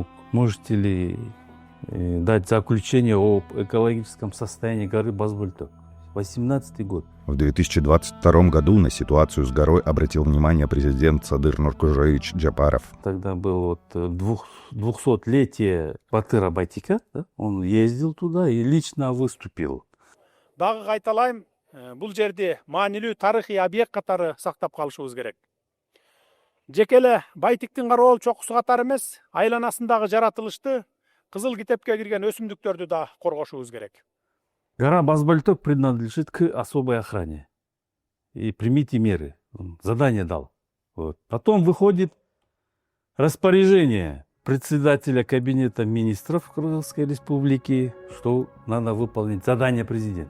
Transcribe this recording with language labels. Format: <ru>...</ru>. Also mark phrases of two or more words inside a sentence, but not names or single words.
<ru>Можете ли дать заключение об экологическом состоянии горы Бозбультук? 18-й год. В 2022 году на ситуацию с горой обратил внимание президент Садыр Нуркужевич Джапаров. Тогда было 200-летие Батыра Байтика. Да? Он ездил туда и лично выступил.</ru> <ky>Дагы кайталайм, бул жерде маанилүү тарыхый объект катары сактап калышыбыз керек. Жеке эле Байтиктин кароол чокусу катары эмес, айланасындагы жаратылышты, кызыл китепке кирген өсүмдүктөрдү да коргошубуз керек.</ky> <ru>Гора Бозбультук принадлежит к особой охране. И примите меры. Он задание дал. Вот. Потом выходит распоряжение председателя кабинета министров Кыргызской республики, что надо выполнить задание президента.</ru>